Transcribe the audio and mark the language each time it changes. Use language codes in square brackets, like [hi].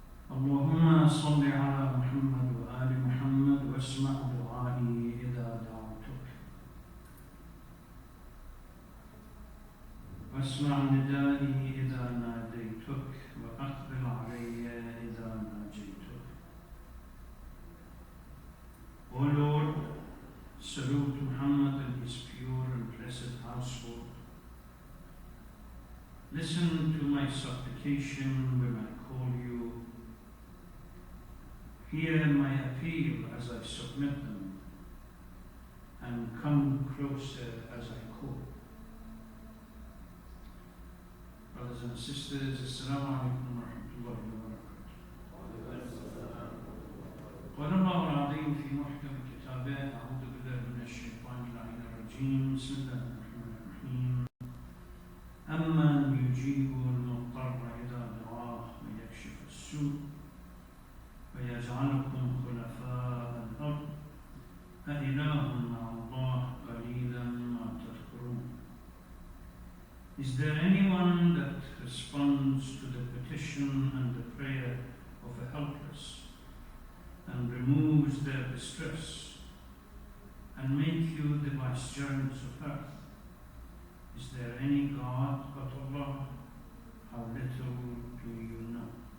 [ar] اللهم صل على محمد وآل محمد واسمع دعائي إذا دعوتك واسمع ندائي إذا ناديتك وأقبل علي إذا ناجيتك. [en] O Lord, salute Muhammad and his pure and blessed household. Listen to my supplication when I call you. Hear my appeal as I submit them, and come closer as I call. Brothers and sisters, Assalamu alaikum wa rahmatullahi wa barakatuh. [ar] قال الله العظيم في محكم كتابه: أعوذ بالله من الشيطان اللعين الرجيم. بسم الله الرحمن الرحيم. أمن يجيب المضطر إذا دعاه ويكشف السوء ويجعلكم خلفاء الأرض أإله مع الله قليلا ما تذكرون. [en] Is there anyone that responds to the petition and the prayer of a helpless and removes their distress and make you the vicegerents of earth? Is there any God but Allah? How little do you know?